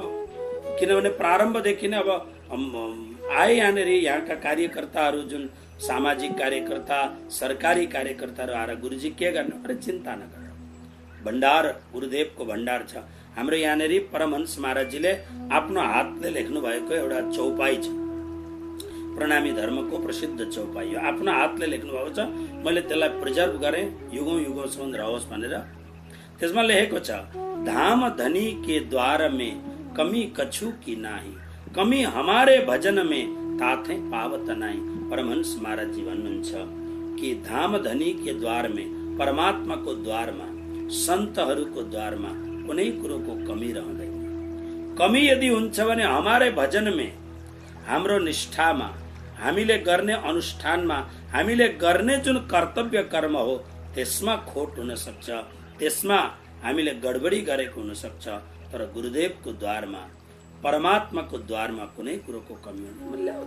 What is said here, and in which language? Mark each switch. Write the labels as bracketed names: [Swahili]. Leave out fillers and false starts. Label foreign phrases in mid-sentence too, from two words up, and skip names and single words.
[Nepali] किनभने प्रारम्भदेखि नै अब आए यहाँनिर यहाँका कार्यकर्ताहरू, जुन सामाजिक कार्यकर्ता, सरकारी कार्यकर्ताहरू आएर गुरुजी के गर्नु, अरे चिन्ता नगर, भण्डार गुरुदेवको भण्डार छ। हाम्रो यहाँनिर परमहंस महाराजजीले आफ्नो हातले लेख्नु भएको एउटा चौपाई छ। प्रणामी धर्मको प्रसिद्ध चौपाई हो। आफ्नो हातले लेख्नु भएको छ, मैले त्यसलाई प्रिजर्भ गरेँ युगौं युगौंसम्म रहोस् भनेर। त्यसमा लेखेको छ, [Hindi] धाम धनी के द्वार में कमी कछु की नाही, कमी हमारे भजन में ताथे पावत नाही। [Nepali] परमहंस महाराज जी भन्नुहुन्छ कि [Hindi] धाम धनी के द्वार में, [Nepali] परमात्माको द्वारमा, सन्तहरूको द्वारमा कुनै कुरोको कमी रहँदैन। कमी यदि हुन्छ भने [Hindi] हमारे भजन में, [Nepali] हाम्रो निष्ठामा, हामीले गर्ने अनुष्ठानमा, हामीले गर्ने जुन कर्तव्य कर्म हो त्यसमा खोट हुन सक्छ, त्यसमा हामीले गडबडी गरेको हुन सक्छ। तर गुरुदेवको द्वारमा, परमात्माको द्वारमा कुनै कुरोको कमी हुँदैन।